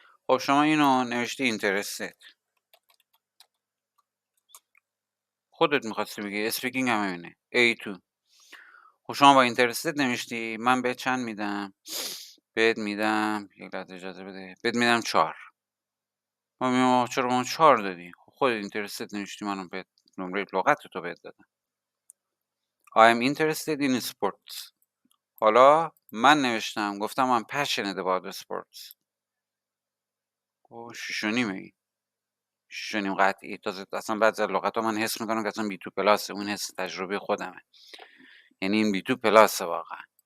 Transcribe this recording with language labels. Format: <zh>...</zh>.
<fa>خب شما اینو نوشتی اینترستد، خودت میخواستی بگی اسپیکینگ هم همینه A2. خب شما با اینترستد نوشتی، من به چند میدم؟ بهت میدم یک لحظه اجازه بده، بهت میدم 4. ما میگم چرا ما 4 دادی؟ خب خودت اینترستد نوشتی، منم بهت نمره لغت تو بهت دادم.</fa> <en>I am interested in sports.</en> <fa>حالا من نوشتم گفتم</fa> <en>I'm passionate about sports.</en> <fa>خب 6.5 میگی، 6.5 قطعی. تازه اصلا بعضی از لغت ها من حس میکنم که اصلا B2 پلاسه، اون حس تجربه خودمه، یعنی این B2 پلاسه واقعا.</fa>